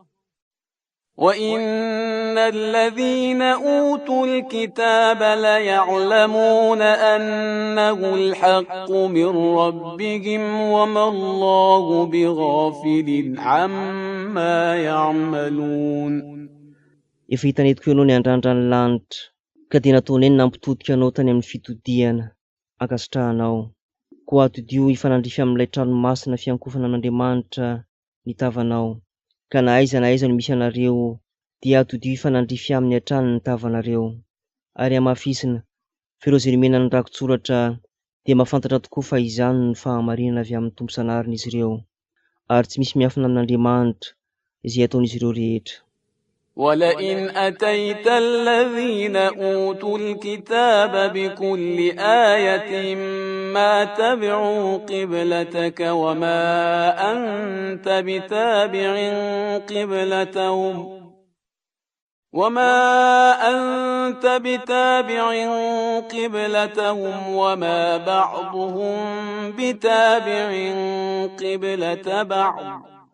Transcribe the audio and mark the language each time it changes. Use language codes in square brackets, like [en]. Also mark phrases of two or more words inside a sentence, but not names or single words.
[ar] وإن الذين أوتوا الكتاب ليعلمون أنه الحق من ربهم وما الله بغافل عما يعملون. [mg] Efa hitanetiko ianao ny andrandran'ny lanitra, ka dia nataony eny nampitodika anao tany amin'ny fitodiana, ankasitrahanao. Koa atodio hifanandrify amin'ilay tranomasina fiankofana an'Andriamanitra nitavanao. Ka na aiza no misy anareo dia atodio hifanandrify amin'ny hatrany ny tavanareo. Ary amafisina, fa ireo izay nomena ny rakotsoratra dia mahafantatra tokoa fa izany ny fahamarinana avy amin'ny tompo sanariny izy ireo, ary tsy misy miafina amin'Andriamanitra izay ataon'izy ireo rehetra. [ar] ولئن أتيت الذين أوتوا الكتاب بكل آية ما تبعوا قبلتك وما أنت بتابع قبلتهم وما بعضهم بتابع قبلة بعض